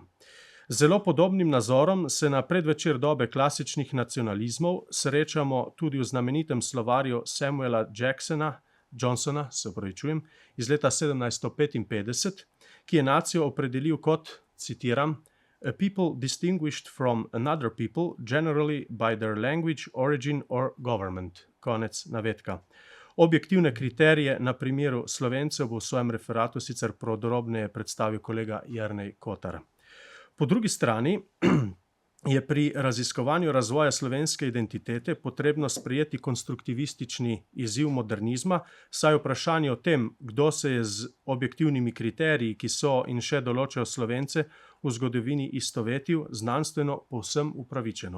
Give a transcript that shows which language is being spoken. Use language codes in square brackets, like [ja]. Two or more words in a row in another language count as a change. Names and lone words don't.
[sl] Zelo podobnim nazorom se na predvečer dobe klasičnih nacionalizmov srečamo tudi v znamenitem slovarju Samuela Johnsona, iz leta 1755, ki je nacijo opredelil kot, citiram, [en] "a people distinguished from another people, generally by their language, origin or government." [sl] Konec navedka. Objektivne kriterije na primeru Slovencev bo v svojem referatu sicer podrobneje predstavil kolega Jernej Kotar. Po drugi strani je pri raziskovanju razvoja slovenske identitete potrebno sprejeti konstruktivistični izziv modernizma, saj vprašanje o tem, kdo se je z objektivnimi kriteriji, ki so in še določajo Slovence, v zgodovini istovetil, znanstveno povsem upravičeno.